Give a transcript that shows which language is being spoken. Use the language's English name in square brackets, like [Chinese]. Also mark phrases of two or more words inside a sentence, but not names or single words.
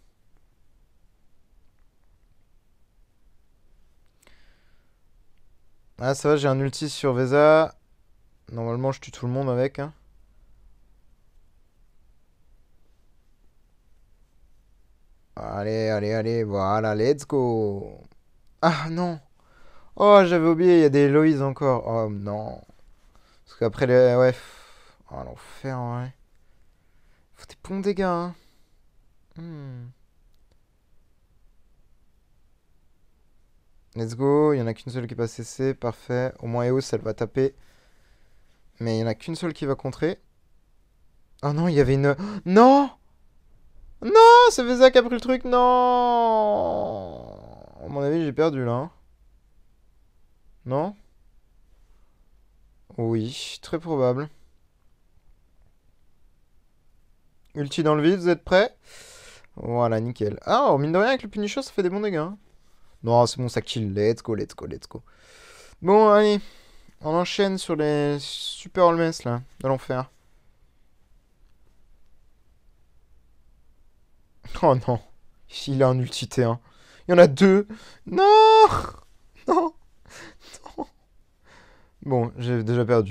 [French] Ah, ça va, j'ai un ulti sur Vesa. Normalement, je tue tout le monde avec, hein. Allez, voilà, [English] let's go. [French] Ah non. Oh, j'avais oublié, il y a des Héloïse encore. Oh non. Parce qu'après les... Ouais. Oh, l'enfer, en vrai. Faut des bons dégâts, hein. Hmm. [English] Let's go, [French] il y en a qu'une seule qui va cesser, parfait. Au moins Eos, elle va taper. Mais il y en a qu'une seule qui va contrer. Oh non, il y avait une... Non. Non, c'est Vesa qui a pris le truc, non. À mon avis, j'ai perdu, là, hein. Non? Oui, très probable. Ulti dans le vide, vous êtes prêts? Voilà, nickel. Ah, oh, mine de rien, avec le Punisher, ça fait des bons dégâts, hein. Non, c'est bon, ça kill. [English] Let's go, let's go, let's go. [French] Bon, allez. On enchaîne sur les super Holmes, là, de l'enfer. Oh non. Il a un ulti T1. Il y en a deux. Non. Non. Non. Bon, j'ai déjà perdu.